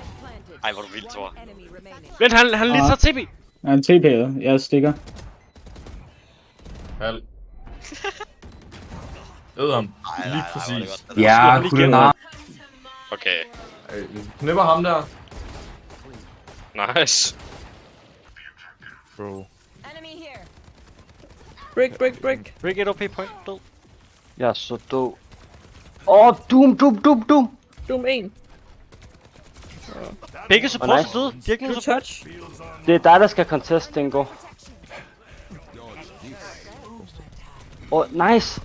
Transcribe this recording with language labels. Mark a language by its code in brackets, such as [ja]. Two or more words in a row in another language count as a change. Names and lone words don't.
[da] Ej, hvor er du vildt sort. Vent, han lige tager TP. Han TP'er. Jeg stikker. Halv. Æd ham. Ej, Lige nej, præcis. hvor er det Ja, lige kunne gennem. det Okay, Knipper ham der. nice. Bro. Break. [en] Break it OP point. Død. [da] Jeg er så død. Doom. Doom 1. Begge supports nice. er døde. De har ikke nogen Blue support. touch. Det er dig, der skal contest, Dingo. Nice.